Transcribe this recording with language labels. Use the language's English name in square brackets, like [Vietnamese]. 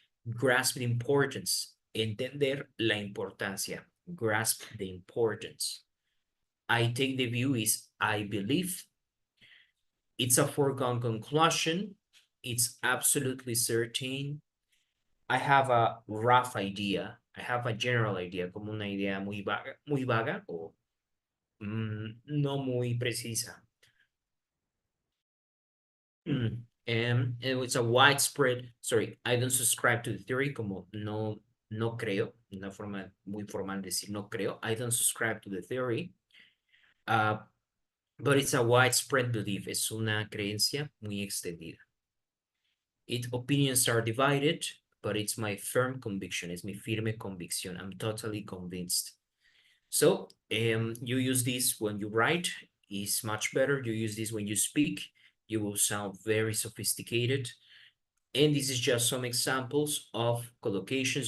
[English] Grasp the importance. [Spanish] Entender la importancia. [English] Grasp the importance. I take the view is I believe. It's a foregone conclusion. It's absolutely certain. I have a rough idea. I have a general idea, [Spanish] como una idea muy vaga o no muy precisa. [English] It's a widespread, sorry, I don't subscribe to the theory, [Spanish] como no creo, una forma muy formal de decir no creo. [English] I don't subscribe to the theory. But it's a widespread belief. [Spanish] Es una creencia muy extendida. [English] Opinions are divided, but it's my firm conviction. [Spanish] Es mi firme convicción. [English] I'm totally convinced. So you use this when you write, is much better. You use this when you speak. you will sound very sophisticated. And this is just some examples of collocations.